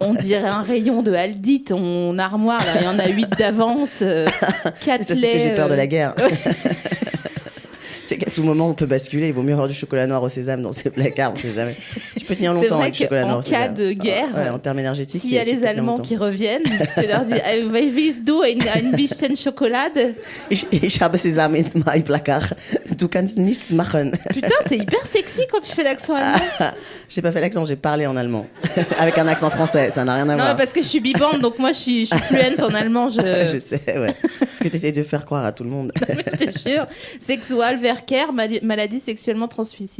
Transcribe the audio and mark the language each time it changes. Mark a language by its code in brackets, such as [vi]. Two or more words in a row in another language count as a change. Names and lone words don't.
[fr] On dirait un rayon de Aldi, ton armoire. Là, il y en a 8 d'avance, 4 Ça, laits. c'est ce que j'ai peur de la guerre. C'est qu'à tout moment, on peut basculer. Il vaut mieux avoir du chocolat noir au sésame dans ses placards, on sait jamais. Tu peux tenir longtemps avec du chocolat noir au sésame. En cas de guerre, ouais, en termes énergétiques, s'il y a les Allemands qui reviennent, tu leur dis [de] willst du ein bisschen Schokolade? Ich habe Sésame [en] in my [de] placard. Du kannst nichts machen. Putain, t'es hyper sexy quand tu fais l'accent allemand. J'ai pas fait l'accent, j'ai parlé en allemand. Avec un accent français, ça n'a rien à voir. Non, parce que je suis bibande, donc moi je suis fluente en allemand. Je sais, ouais. Ce que tu essayes de faire croire à tout le monde. Je te jure. Sexualverkehr, maladie sexuellement transmissible.